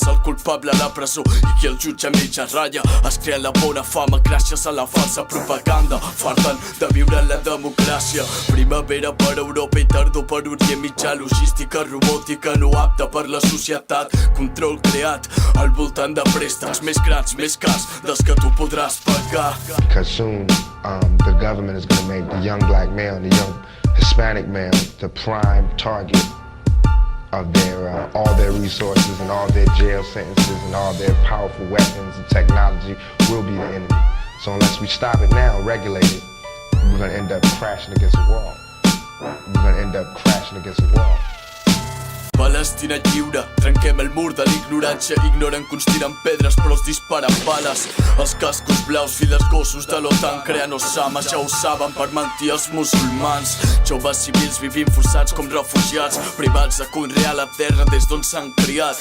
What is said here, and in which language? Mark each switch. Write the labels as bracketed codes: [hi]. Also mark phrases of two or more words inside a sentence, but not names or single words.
[ca] El culpable a la presó i qui el jutja a mitja ratlla. Es crea la bona fama gràcies a la falsa propaganda. Farten de viure la democràcia. Primavera per Europa i tardor per Orient Mitjà. Logística robòtica no apta per la societat. Control creat al voltant de préstecs més grans, més cars dels que tu podràs pagar. [en] Because soon the government is going to make the young black male and the young Hispanic male the prime target of their all their resources and all their jail sentences and all their powerful weapons and technology will be the enemy. So unless we stop it now, regulate it, we're going to end up crashing against a wall. We're going to end up crashing against a wall. [ca] Palestina lliure, trenquem el mur de l'ignorància. Ignoren que uns tiren pedres però els disparen bales. Els cascos blaus, filles gossos de l'OTAN creen Osama, ja ho saben per mentir els musulmans. Joves civils vivint forçats com refugiats, privats de conrear la terra des d'on s'han criat.